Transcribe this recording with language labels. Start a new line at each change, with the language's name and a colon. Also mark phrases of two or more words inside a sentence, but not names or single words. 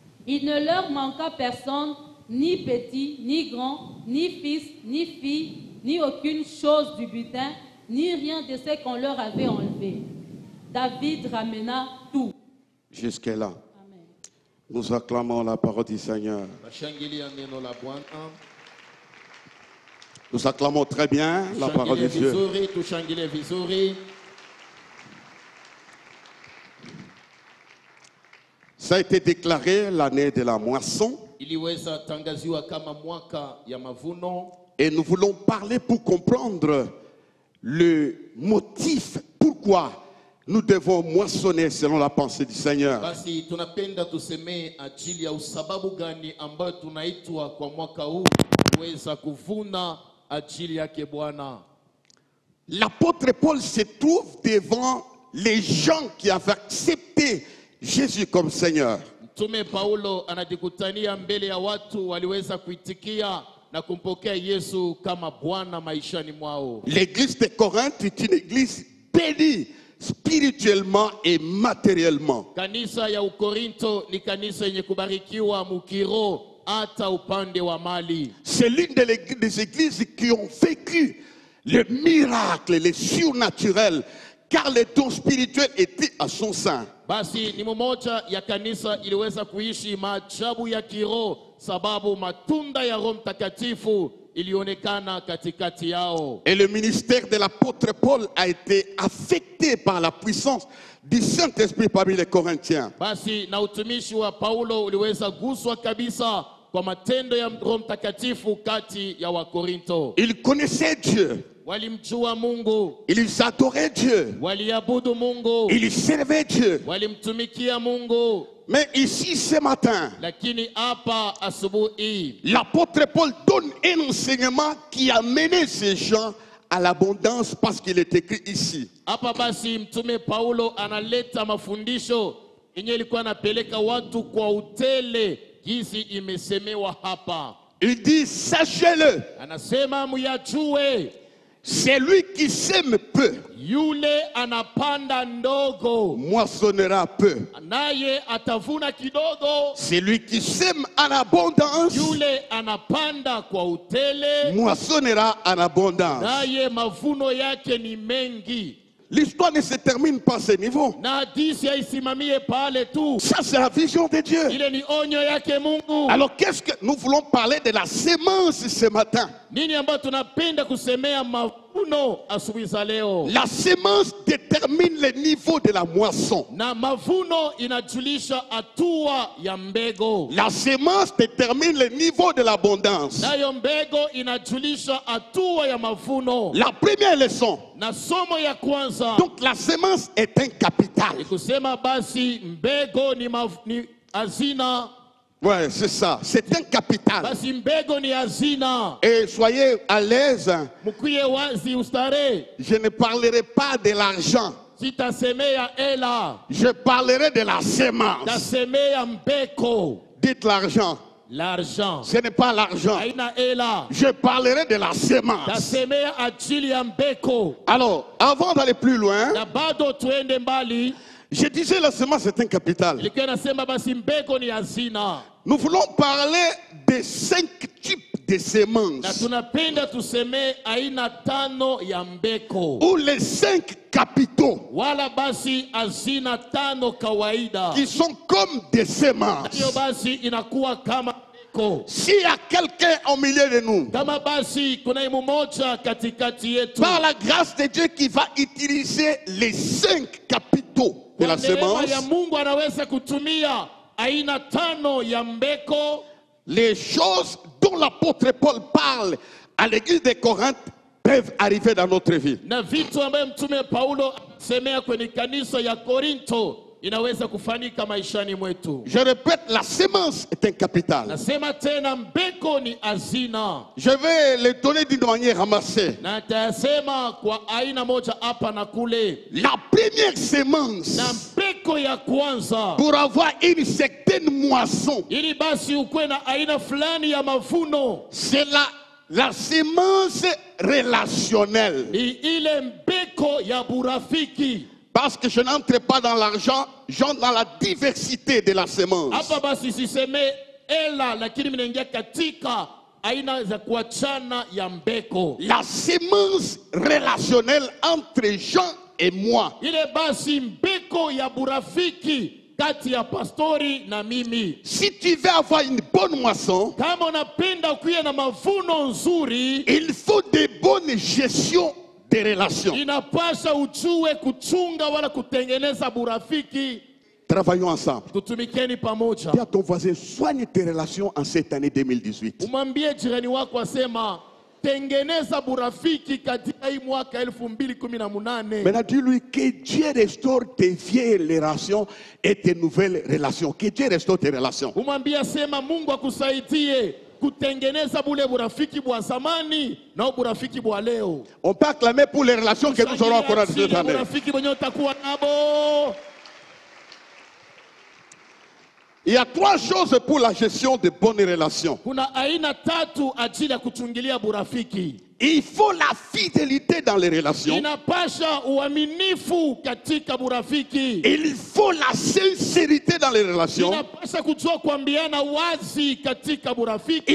French: Il ne leur manqua personne ni petit, ni grand, ni fils, ni fille, ni aucune chose du butin, ni rien de ce qu'on leur avait enlevé. David ramena tout. Jusqu'à là. Amen. Nous acclamons la parole du Seigneur.
Swahili: Nashangilia neno la Bwana.
French: Nous acclamons très bien la parole de
Swahili: Tushangilie
French: Dieu.
Swahili: vizuri, tushangilie vizuri.
French: Ça a été déclaré l'année de la moisson.
Swahili: Iliweza tangaziwa kama mwaka ya mavuno.
French: Et nous voulons parler pour comprendre le motif pourquoi nous devons moissonner selon la pensée du Seigneur.
Swahili: Basi tunapenda tusemee ajili ya usababu gani ambayo tunaitwa kwa mwaka huu kuweza kuvuna ajili yake Bwana.
French: L'apôtre Paul se trouve devant les gens qui avaient accepté Jésus comme Seigneur.
Swahili: Mtume Paulo anajikutania mbele ya watu waliweza kuitikia na kumpokea Yesu kama Bwana maishani mwao.
French: L'église de Corinthe est une église bénie spirituellement et matériellement.
Swahili: Kanisa ya Ukorinto ni kanisa yenye kubarikiwa mukiro hata upande wa mali.
French: C'est l'une des églises qui ont vécu le miracle, le surnaturel, car les dons spirituels étaient à son sein.
Swahili: Basi ni mmoja ya kanisa iliweza kuishi maajabu ya kiroho sababu matunda ya Roho Mtakatifu ilionekana katikati yao.
French: Et le ministère de l'apôtre Paul a été affecté par la puissance du Saint-Esprit parmi les Corinthiens.
Swahili: Basi na utumishi wa Paulo uliweza guswa kabisa kwa matendo ya Roho Mtakatifu kati ya Wakorinto.
French: Ils connaissaient Dieu.
Swahili: Walimjua Mungu,
French: Ils adoraient Dieu.
Swahili: waliabudu Mungu,
French: Ils servaient Dieu.
Swahili: walimtumikia Mungu.
French: Mais ici, ce matin,
Swahili: Lakini hapa asubuhi
French: l'apôtre Paul donne un enseignement qui a mené ces gens à l'abondance parce qu'il est écrit ici.
Swahili: hapa basi mtume Paulo analeta mafundisho yenye ilikuwa anapeleka watu kwa utele jinsi imesemewa hapa.
French: Il dit, sachez-le,
Swahili: Anasema muyajue,
French: c'est lui qui sème peu,
Swahili: yule anapanda ndogo
French: moissonnera peu.
Swahili: naye atavuna kidogo,
French: C'est lui qui sème en abondance,
Swahili: yule anapanda kwa utele
French: moissonnera en abondance.
Swahili: naye mavuno yake ni mengi.
French: L'histoire ne se termine pas à ce niveau.
Swahili: Na hadisi haisimamie pale tu,
French: Ça, c'est la vision de Dieu.
Swahili: ile ni onyo yake Mungu.
French: Alors, qu'est-ce que nous voulons parler de la sémence ce matin?
Swahili: Nini ambayo tunapenda kusemea mavuno asubuhi za leo?
French: La sémence détermine le niveau de la moisson.
Swahili: Na mavuno inajulisha hatua ya mbego,
French: La sémence détermine le niveau de l'abondance.
Swahili: nayo mbego inajulisha hatua ya mavuno.
French: La première leçon.
Swahili: Na somo ya kwanza
French: Donc, la sémence est un capital.
Swahili: ni kusema basi mbego ni hazina.
French: Ouais, c'est ça. C'est un capital.
Swahili: Basi mbego ni hazina.
French: Et soyez à l'aise.
Swahili: Mkuye wazi ustare,
French: Je ne parlerai pas de l'argent.
Swahili: sitasemea ela,
French: Je parlerai de la sémence.
Swahili: tasemea mbeko.
French: Dites l'argent. L'argent Ce n'est pas l'argent.
Swahili: haina ela,
French: Je parlerai de la sémence.
Swahili: tasemea ajili ya mbeko.
French: Alors, avant d'aller plus loin,
Swahili: Na bado tuende mbali,
French: je disais la sémence est un capital.
Swahili: ilikuwa nasema basi mbeko ni hazina,
French: Nous voulons parler des 5 types de
Swahili: na
French: semences
Swahili: tunapenda tusemee aina 5 ya mbeko,
French: ou les 5 capitaux
Swahili: wala basi hazina 5 kawaida.
French: qui sont comme des semences.
Swahili: Hiyo basi inakuwa kama mbeko.
French: S'il y a quelqu'un au milieu de nous,
Swahili: Kama basi kuna mmoja katikati yetu,
French: par la grâce de Dieu, qui va utiliser les 5 capitaux de
Swahili: kwa
French: la
Swahili: neema ya
French: sémence,
Swahili: Mungu anaweza kutumia aina 5 ya mbeko.
French: les choses dont l'apôtre Paul parle à l'église de Corinthe peuvent arriver dans notre vie.
Swahili: Na vitu ambayo mtume Paulo semea kwenye kanisa ya Korinto inaweza kufanyika maishani mwetu.
French: Je répète, la sémence est un capital.
Swahili: Nasema tena mbeko ni hazina,
French: Je vais les donner d'une manière ramassée.
Swahili: na tayasema kwa aina moja hapa na kule.
French: La première sémence,
Swahili: Na mbeko ya kwanza,
French: pour avoir une certaine moisson,
Swahili: ili basi ukuwe na aina fulani ya mavuno,
French: c'est la sémence relationnelle.
Swahili: ni ile mbeko ya burafiki.
French: Parce que je n'entre pas dans l'argent, j'entre dans la diversité de la sémence.
Swahili: Hapa basi siseme ela lakini mnaingia katika aina za kuachana ya mbeko.
French: La sémence relationnelle entre Jean et moi.
Swahili: Ile basi mbeko ya burafiki kati ya pastori na mimi.
French: Si tu veux avoir une bonne moisson,
Swahili: Kama unapenda kuwa na mavuno nzuri,
French: il faut de bonnes gestions des relations.
Swahili: inapasha ujue kuchunga wala kutengeneza burafiki.
French: Travaillons ensemble.
Swahili: Tutumikeni pamoja.
French: Dis à ton voisin, soigne tes relations en cette année 2018.
Swahili: Umwambie jirani wako asema tengeneza burafiki katika hii mwaka 2018.
French: Maintenant, dis-lui que Dieu restaure tes vieilles relations et tes nouvelles relations. Que Dieu restaure tes relations.
Swahili: Umwambie asema Mungu akusaidie kutengeneza bule burafiki bwa zamani na burafiki bwa leo.
French: On peut acclamer pour les relations que nous aurons encore cette année.
Swahili: Burafiki mwenye utakuwa nabo.
French: Il y a 3 choses pour la gestion de bonnes relations.
Swahili: Kuna aina 3 ajili ya kuchungilia burafiki.
French: Il faut la fidélité dans les relations.
Swahili: Inapasha uaminifu katika burafiki.
French: Il faut la sincérité dans les relations.
Swahili: Inapasha kujua kuambiana wazi katika burafiki.